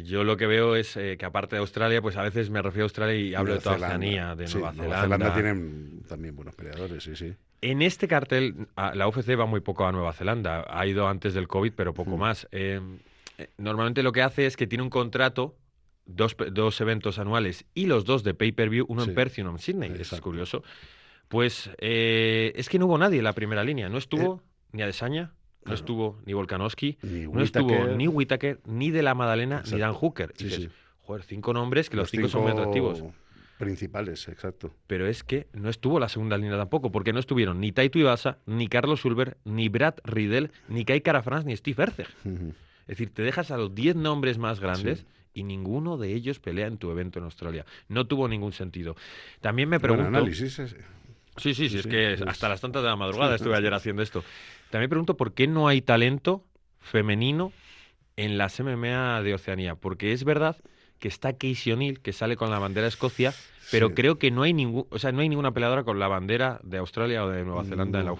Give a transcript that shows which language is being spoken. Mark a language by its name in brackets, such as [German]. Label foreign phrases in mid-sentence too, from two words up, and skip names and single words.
[Spanish] Yo lo que veo es que aparte de Australia, pues a veces me refiero a Australia y hablo de toda Oceanía, de Nueva Zelanda. Nueva Zelanda tienen también buenos peleadores, sí. En este cartel, la UFC va muy poco a Nueva Zelanda. Ha ido antes del COVID, pero poco más. Normalmente lo que hace es que tiene un contrato, dos eventos anuales y los 2 de pay-per-view, uno en Perth y uno en Sydney. Eso es curioso. Pues es que no hubo nadie en la primera línea. No estuvo ni Adesanya, no estuvo ni Volkanovski, no estuvo ni Whittaker, ni De la Madalena, ni Dan Hooker. Y dices, joder, 5 nombres que los 5 son muy atractivos. Principales, exacto. Pero es que no estuvo la segunda línea tampoco, porque no estuvieron ni Taito Ibasa, ni Carlos Ulver, ni Brad Riddell, ni Kai Kara-France, ni Steve Erceg. Es decir, te dejas a los 10 nombres más grandes y ninguno de ellos pelea en tu evento en Australia. No tuvo ningún sentido. También me pregunto... Buen análisis ese. Sí, es que hasta las tantas de la madrugada estuve ayer haciendo esto. También me pregunto por qué no hay talento femenino en las MMA de Oceanía, porque es verdad que está Casey O'Neill, que sale con la bandera de Escocia, pero creo que no hay ninguna peleadora con la bandera de Australia o de Nueva Zelanda en la UFC.